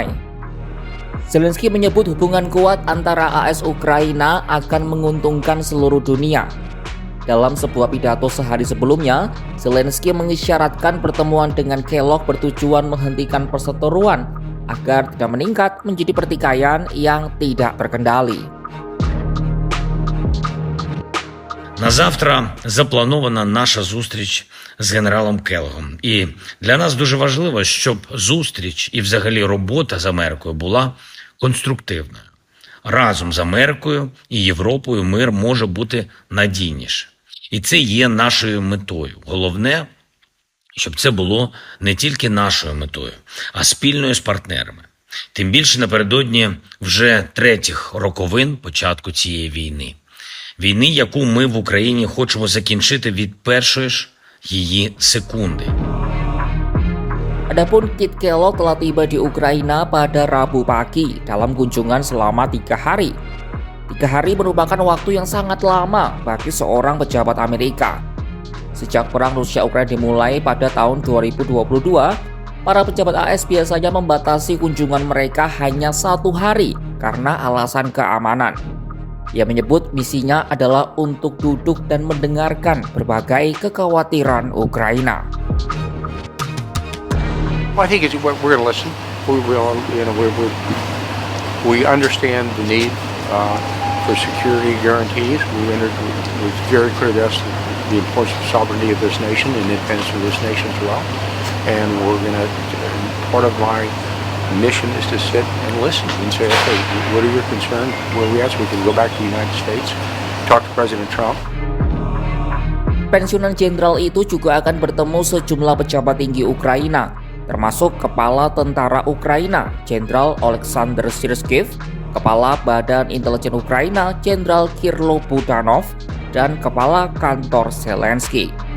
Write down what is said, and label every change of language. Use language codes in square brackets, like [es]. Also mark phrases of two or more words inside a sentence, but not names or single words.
[id] Zelensky menyebut hubungan kuat antara AS Ukraina akan menguntungkan seluruh dunia. Dalam sebuah pidato sehari sebelumnya, Zelensky mengisyaratkan pertemuan dengan Kellogg bertujuan menghentikan perseteruan agar tidak meningkat menjadi pertikaian yang tidak terkendali. [uk] На завтра запланована наша зустріч з генералом Келлогом. І для нас дуже важливо, щоб зустріч і взагалі робота з Америкою була конструктивною. Разом з Америкою і Європою мир може бути надійніше. І це є нашою метою. Головне, щоб це було не тільки нашою метою, а спільною з партнерами. Тим більше напередодні вже 3-х роковин початку цієї війни. Війни, яку ми в Україні хочемо закінчити від першої ж її секунди. [id] Adapun Kit Kellogg telah tiba di Ukraina pada Rabu pagi dalam kunjungan selama 3 hari. 3 hari merupakan waktu yang sangat lama bagi seorang pejabat Amerika. Sejak perang Rusia-Ukraina dimulai pada tahun 2022, para pejabat AS biasanya membatasi kunjungan mereka hanya 1 hari karena alasan keamanan. Ia menyebut misinya adalah untuk duduk dan mendengarkan berbagai kekhawatiran Ukraina. [en] Well, I think we're going to listen. We understand the need for security guarantees. It's very clear to us the importance of sovereignty of this nation and independence of this nation as well. And part of my mission is to sit and listen and say, okay, what are your concerns? Where are we at? So we can go back to the United States, talk to President Trump. [id] Pensiunan jenderal itu juga akan bertemu sejumlah pejabat tinggi Ukraina, termasuk Kepala Tentara Ukraina, Jenderal Oleksandr Syrskych, Kepala Badan Intelijen Ukraina, Jenderal Kirlo Budanov, dan Kepala Kantor Zelensky.